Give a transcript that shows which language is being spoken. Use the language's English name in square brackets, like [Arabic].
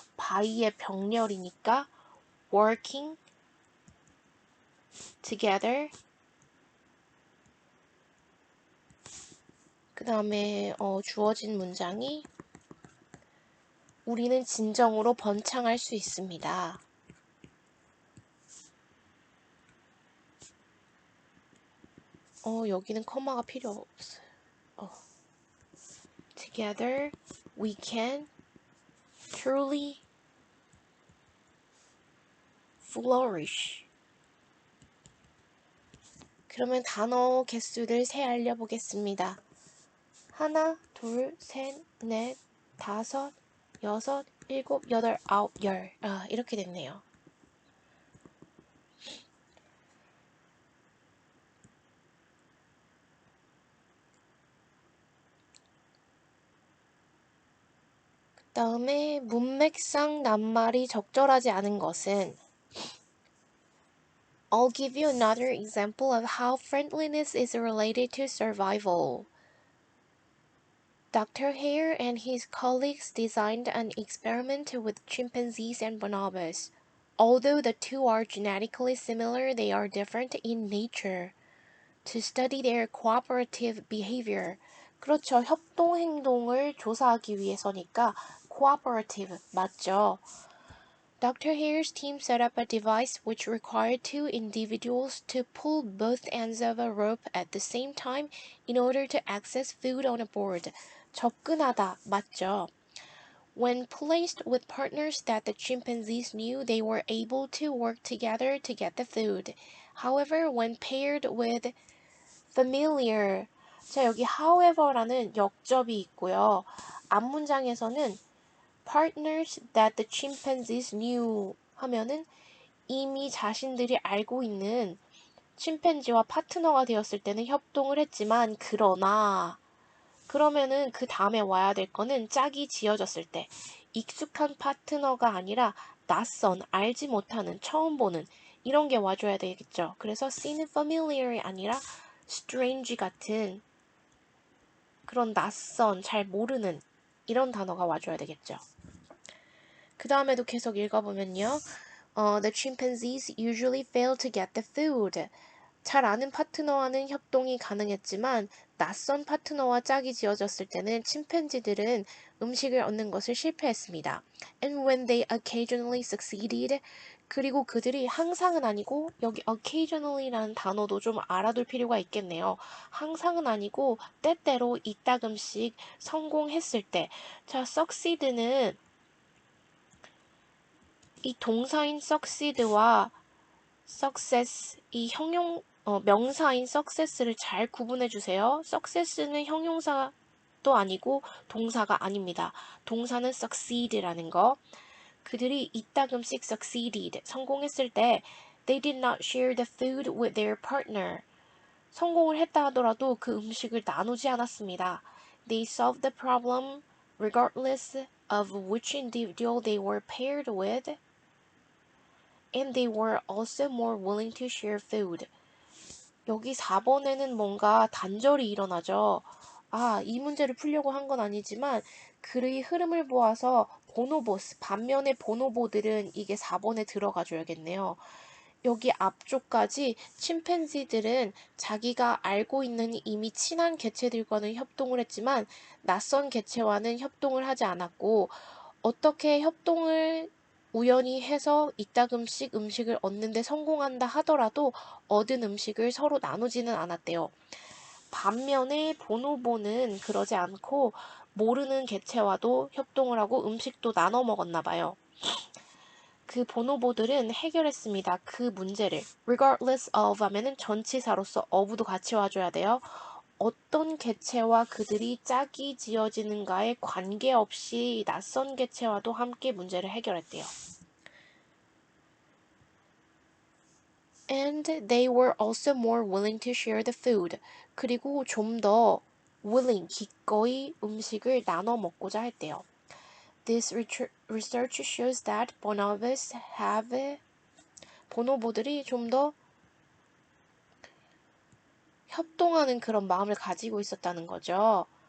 [Korean] by의 병렬이니까 working together 그 다음에 주어진 문장이 우리는 진정으로 번창할 수 있습니다. 여기는 커마가 필요 없어요. [English] Together we can truly flourish. [Korean] 그러면 단어 개수를 세 알려보겠습니다. 하나, 둘, 셋, 넷, 다섯, 여섯, 일곱, 여덟, 아홉, 열. 이렇게 됐네요. 그 다음에 문맥상 낱말이 적절하지 않은 것은 [English] I'll give you another example of how friendliness is related to survival. Dr. Hare and his colleagues designed an experiment with chimpanzees and bonobos. Although the two are genetically similar, they are different in nature. To study their cooperative behavior. [Korean] 그렇죠. 협동 행동을 조사하기 위해서니까 cooperative 맞죠. [English] Dr. Hare's team set up a device which required two individuals to pull both ends of a rope at the same time in order to access food on a board. [Korean] 접근하다 맞죠. [English] When placed with partners that the chimpanzees knew, they were able to work together to get the food. However, when paired with familiar. [Korean] 자, 여기 however라는 역접이 있고요. 앞문장에서는 [English] partners that the chimpanzees knew [Korean] 하면은 이미 자신들이 알고 있는 침팬지와 파트너가 되었을 때는 협동을 했지만 그러면은 그 다음에 와야 될 거는 짝이 지어졌을 때 익숙한 파트너가 아니라 낯선, 알지 못하는, 처음 보는 이런 게 와줘야 되겠죠. 그래서 seen familiar이 아니라 strange 같은 그런 낯선, 잘 모르는 이런 단어가 와줘야 되겠죠. 그 다음에도 계속 읽어보면요. [English] The chimpanzees usually fail to get the food. [Korean] 잘 아는 파트너와는 협동이 가능했지만 낯선 파트너와 짝이 지어졌을 때는 침팬지들은 음식을 얻는 것을 실패했습니다. [English] And when they occasionally succeeded, [Korean] 그리고 그들이 항상은 아니고 여기 occasionally라는 단어도 좀 알아둘 필요가 있겠네요. 항상은 아니고 때때로 이따금씩 성공했을 때. 자, succeed는 이 동사인 succeed와 success 이 명사인 success를 잘 구분해 주세요. success는 형용사도 아니고 동사가 아닙니다. 동사는 succeed라는 거. 그들이 이따금씩 [English] succeeded [Korean] 성공했을 때 [English] they did not share the food with their partner. [Korean] 성공을 했다 하더라도 그 음식을 나누지 않았습니다. [English] They solved the problem regardless of which individual they were paired with. And they were also more willing to share food. [Korean] 여기 4번에는 뭔가 단절이 일어나죠. 이 문제를 풀려고 한 건 아니지만 글의 흐름을 보아서 보노보스, 반면에 보노보들은 이게 4번에 들어가 줘야겠네요. 여기 앞쪽까지 침팬지들은 자기가 알고 있는 이미 친한 개체들과는 협동을 했지만 낯선 개체와는 협동을 하지 않았고 어떻게 협동을 우연히 해서 이따금씩 음식을 얻는데 성공한다 하더라도 얻은 음식을 서로 나누지는 않았대요. 반면에 보노보는 그러지 않고 모르는 개체와도 협동을 하고 음식도 나눠 먹었나 봐요. 그 보노보들은 해결했습니다. 그 문제를. regardless of 하면은 전치사로서 of도 같이 와줘야 돼요. 어떤 개체와 그들이 짝이 지어지는가에 관계없이 낯선 개체와도 함께 문제를 해결했대요. [English] And they were also more willing to share the food. [Korean] 그리고 좀 더 willing, 기꺼이 음식을 나눠 먹고자 했대요. [English] This research shows that bonobos [Korean] 보노보들이 좀 더 협동하는 그런 마음을 가지고 있었다는 거죠.